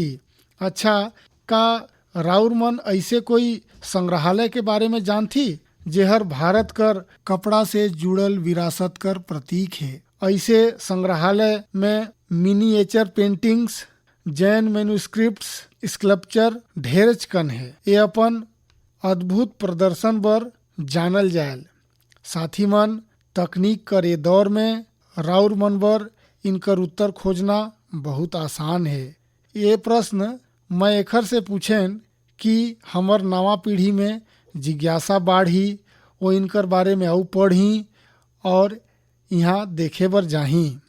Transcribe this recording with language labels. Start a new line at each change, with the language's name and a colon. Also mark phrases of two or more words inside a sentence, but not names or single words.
Sadri: अच्छा, का राउर मन ऐसे कोई संग्रहालय के बारे में जानती जेहर भारत कर कपड़ा से जुड़ल विरासत कर प्रतीक है? ऐसे संग्रहालय में
English: miniature paintings, Jain manuscripts, sculpture
Sadri: ढेरच कन है। ये अपन अद्भुत प्रदर्शन बर जानल जायल। साथी मन, तकनीक कर ये दौर में राउर मन बर इनकर उत्तर खोजना बहुत आसान है। ये प्रश्न मैं एखर से पूछेन कि हमर नवा पीढ़ी में जिज्ञासा बाढ़ी, वो इनकर बारे में अउ पढ़ी और यहाँ देखे बर जाही।